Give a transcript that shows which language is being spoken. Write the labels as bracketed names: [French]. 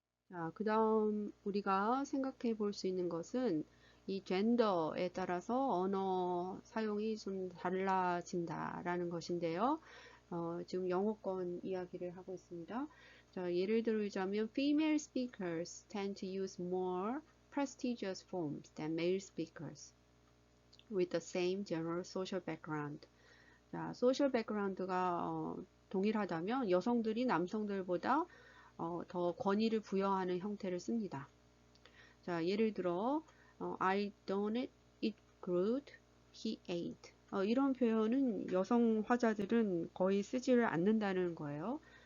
[Korean] 자, 그 다음 우리가 생각해 볼 수 있는 것은 이 젠더에 따라서 언어 사용이 좀 달라진다라는 것인데요. 지금 영어권 이야기를 하고 있습니다. 자, 예를 들자면 [English] female speakers tend to use more prestigious forms than male speakers with the same general social background. [Korean] 자, 소셜 백그라운드가 동일하다면 여성들이 남성들보다 더 권위를 부여하는 형태를 씁니다. 자, 예를 들어 [English] I don't eat good, he ate. [Korean] 이런 표현은 여성 화자들은 거의 쓰지를 않는다는 거예요.